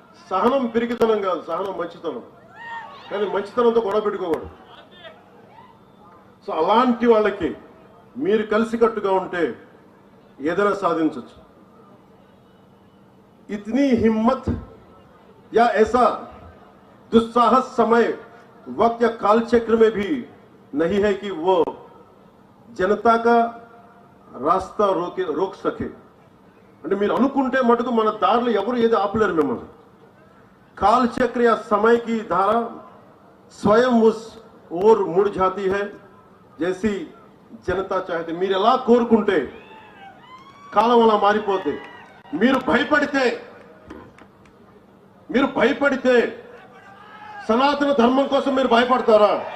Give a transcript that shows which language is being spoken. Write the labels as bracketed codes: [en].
[te] సహనం పిరికితనం కాదు, సహనం మంచితనం, కానీ మంచితనంతో గొడవ పెట్టుకోకూడదు. సో అలాంటి వాళ్ళకి మీరు కలిసికట్టుగా ఉంటే ఏదైనా సాధించవచ్చు. [hi] ఇతనీ హిమ్మత్ या ऐसा दुस्साहस समय वक्त या कालचक्र में भी नहीं है कि वो जनता का रास्ता रोक सके. [te] అంటే మీరు అనుకుంటే మటుకు మన దారిలో ఎవరు ఏది ఆపలేరు మిమ్మల్ని. [hi] कालचक्र या समय की धारा स्वयं उस ओर मुड़ जाती है जैसी जनता चाहती. [te] మీరు ఎలా కోరుకుంటే కాలం అలా మారిపోతే. మీరు భయపడితే సనాతన ధర్మం కోసం మీరు భయపడతారా?